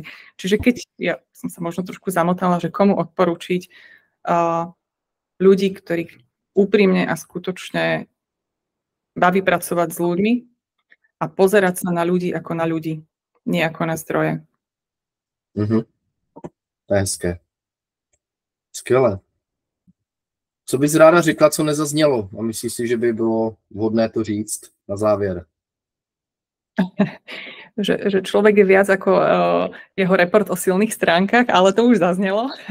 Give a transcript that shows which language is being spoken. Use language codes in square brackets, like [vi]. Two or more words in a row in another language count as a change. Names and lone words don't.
[sk] Čiže keď, ja som sa možno trošku zamotala, že komu odporúčiť ľudí, ktorých úprimne a skutočne baví pracovať s ľuďmi a pozerať sa na ľudí ako na ľudí, nie ako na zdroje. [cs] To je hezké. Skvěle. Co bys ráda řekla, co nezaznělo? A myslíš si, že by bylo vhodné to říct na závěr? [sk] Že človek je viac ako jeho report o silných stránkach, ale to už zaznelo.